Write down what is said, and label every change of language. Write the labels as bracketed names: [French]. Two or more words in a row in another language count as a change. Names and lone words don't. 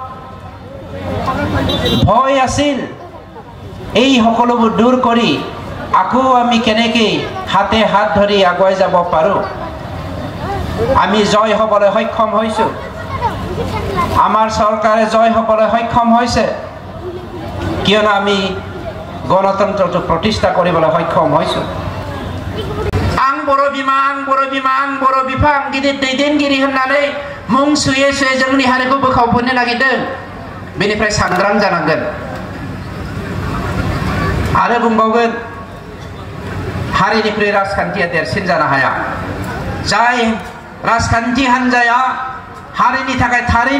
[Assamese] ভয় আছিল এই সকলোবোৰ দূৰ কৰি আকৌ আমি কেনেকৈ হাতে হাত ধৰি আগুৱাই যাব পাৰো আমি জয় হ'বলৈ সক্ষম হৈছো আমাৰ চৰকাৰে জয় হ'বলৈ সক্ষম হৈছে কিয়নো আমি গণতন্ত্ৰটো প্ৰতিষ্ঠা কৰিবলৈ সক্ষম হৈছো [Bodo] आं बर' बिमा आं बर' बिफा आं गिदिर दैदेनगिरि होननानै मुं सुयै जोंनि हारिखौ बोखावफिननो नागिरदों बेनिफ्राय सांग्रां जानांगोन आरो बुंबावगोन हारिनिख्रुइ राजखान्थिया देरसिन जानो हाया जाय राजखान्थि हान्जाया हारिनि थाखाय थारैनो